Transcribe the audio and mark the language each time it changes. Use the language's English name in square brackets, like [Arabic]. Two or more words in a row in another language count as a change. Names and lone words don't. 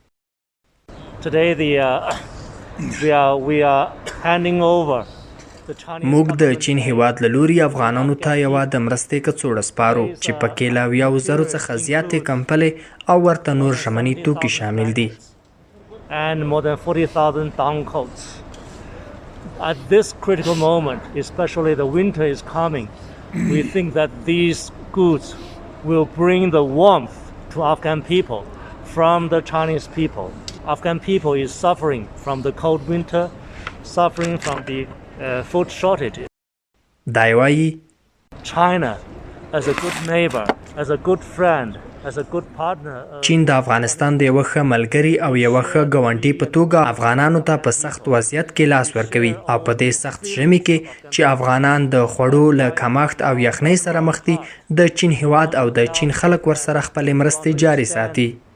[Pashto] موږ د چین هیواد له لوري افغانانو ته یوه د مرستې کڅوړه سپارو چې پکې له 70,000 څخه زیاتې کمپلې او ورته نور ژمني توکي شامل دي. [English] And more than 40,000 down coats. At this critical moment, especially the winter is coming, we think that these goods will bring the warmth to Afghan people from the Chinese people. Afghan people is suffering from the cold winter, suffering from the food shortages. Daiwai China, as a good neighbor, as a good friend, [Pashto] چین د افغانستان د یوه ښه ملګري او یوه ښه ګاونډي په توګه افغانانو ته په سخت وضعیت کې لاس ورکوي او په دې سخت ژمي کې چې افغانان د خوړو له کمښت او یخنۍ سره مخ دي د چین هیواد او د چین خلک ورسره خپلې مرستې جاري ساتي.